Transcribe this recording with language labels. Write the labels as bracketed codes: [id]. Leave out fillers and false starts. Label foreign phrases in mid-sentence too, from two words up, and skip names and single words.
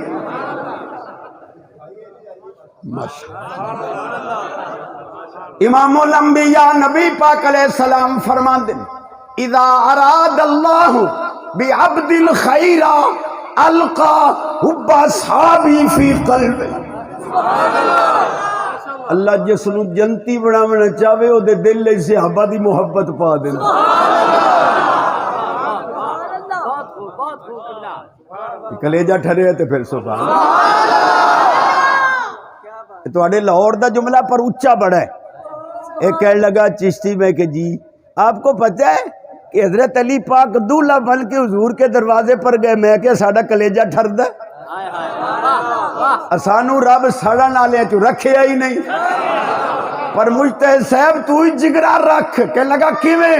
[pa] امام الانبیاء نبی پاک علیہ السلام فرماندے [ar] اذا اراد اللہ بعبد الخیر القا حب اصحابی فی قلب۔ [pa] اللہ جس نو جنتی بناونا چاہے او دے دل وچ صحابہ دی محبت پا دیندا۔ کلیجہ ٹھرے تے پھر [ar] سبحان اللہ۔ [pa] تواڈے لاہور دا جملہ پر اونچا بڑا ہے۔ [ur] ایک کہنے لگا چشتی [pa] میں کہ جی آپ کو پتہ ہے کہ حضرت علی پاک دولہا بن کے حضور کے دروازے پر گئے، میں کہ ساڈا کلیجہ ٹھردا، سانو رب سڑن والے چ رکھیا ہی نہیں۔ پر مجتہد صاحب تو ہی جگرا رکھ، کہ لگا کیویں؟